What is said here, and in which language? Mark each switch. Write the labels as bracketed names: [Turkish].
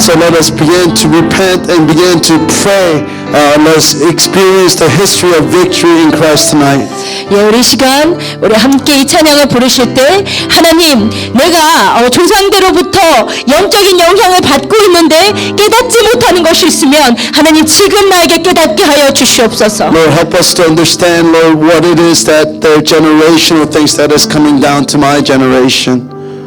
[English] So let us begin to repent and begin to pray. Let's experience the history of victory in Christ tonight. [Korean] 예, 우리 시간 우리 함께 이 찬양을 부르실 때 하나님 내가 조상대로부터 영적인 영향을 받고 있는데 깨닫지 못하는 것이 있으면 하나님 지금 나에게 깨닫게 하여 주시옵소서. [English] Lord, help us to understand, Lord, what it is that the generational things that is coming down to my generation.